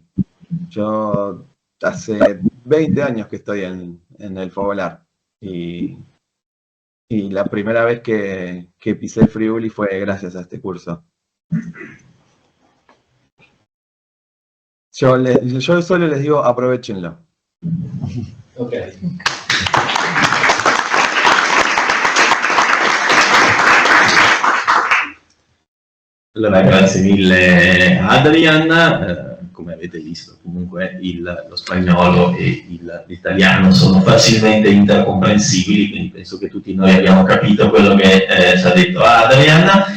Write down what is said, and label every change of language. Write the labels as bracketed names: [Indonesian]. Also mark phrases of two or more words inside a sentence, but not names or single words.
[Spanish] Yo hace 20 años que estoy en el Fogolar. Y la primera vez que pisé el Friuli fue gracias a este curso. Yo solo les digo, aprovechenlo. [Italian] Ok. Allora, grazie mille Adrian. Come avete visto, comunque lo spagnolo e l'italiano sono facilmente intercomprensibili, quindi penso che tutti noi abbiamo capito quello che ci ha detto Adrian.